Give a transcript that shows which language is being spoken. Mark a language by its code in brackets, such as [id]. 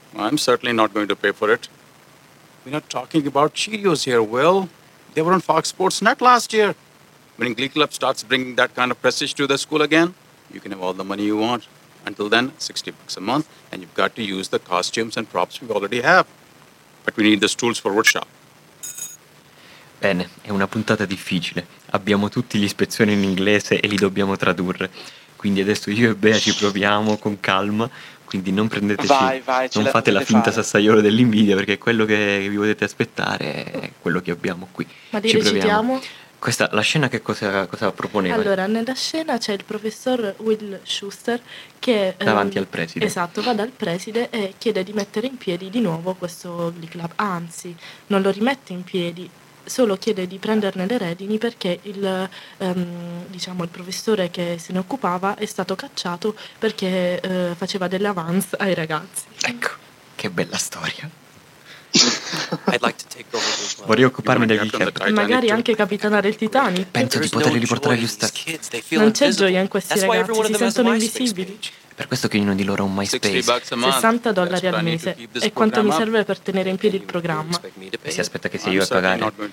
[en] I'm certainly not going to pay for it. We're not talking about Cheerios here, Will. They were on Fox Sports Net last year. When Glee Club starts bringing that kind of prestige to the school again, you can have all the money you want. Until then, $60 a month, and you've got to use the costumes and props we already have. But we need the tools for workshop. [it] Bene, è una puntata difficile. Abbiamo tutti gli spezzoni in inglese e li dobbiamo tradurre. Quindi adesso io e Bea ci proviamo con calma, quindi non prendeteci, vai, vai, non fate la finta sassaiolo dell'invidia, perché quello che vi potete aspettare è quello che abbiamo qui. Ma ci proviamo. Questa, la scena che cosa proponeva? Allora, nella scena c'è il professor Will Schuster che... Davanti al preside. Esatto, va dal preside e chiede di mettere in piedi di nuovo questo Glee Club. Anzi, non lo rimette in piedi, solo chiede di prenderne le redini perché il professore che se ne occupava è stato cacciato perché faceva delle avance ai ragazzi. Ecco, che bella storia. [en] I'd like to take over as well. [it] Vorrei occuparmi del Glee Club. Magari anche capitanare il Titanic. Penso di poter riportare gli stessi. Non c'è gioia in questi ragazzi, si sentono invisibili. Per questo che ognuno di loro ha un MySpace. $60 al mese è quanto mi serve per tenere in piedi il programma. E si aspetta che sia io a pagare?